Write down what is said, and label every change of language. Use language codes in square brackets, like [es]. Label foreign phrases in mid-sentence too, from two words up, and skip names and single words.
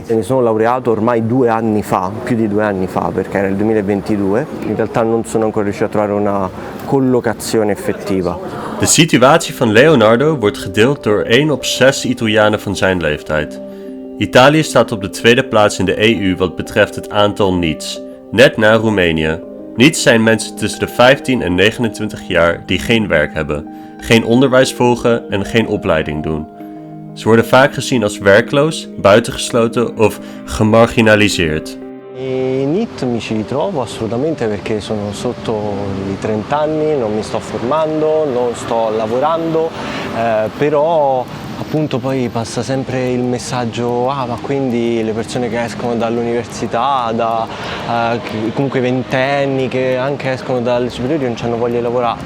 [it] Mi sono laureato ormai 2 anni fa, più di 2 anni fa perché era il 2022, in realtà non sono ancora riuscito a trovare una collocazione effettiva. [nl] De situatie van Leonardo wordt gedeeld door 1 op 6 Italianen van zijn leeftijd. Italië staat op de tweede plaats in de EU wat betreft het aantal NEETs, net na Roemenië. NEETs zijn mensen tussen de 15 en 29 jaar die geen werk hebben, geen onderwijs volgen en geen opleiding doen. Ze worden vaak gezien als werkloos, buitengesloten of gemarginaliseerd. [it] NEET mi ci ritrovo assolutamente perché sono sotto i 30 anni, non mi sto formando, non sto lavorando, però appunto poi passa sempre il messaggio ma quindi le persone che escono dall'università, comunque ventenni che anche escono dalle superiori non hanno voglia di lavorare.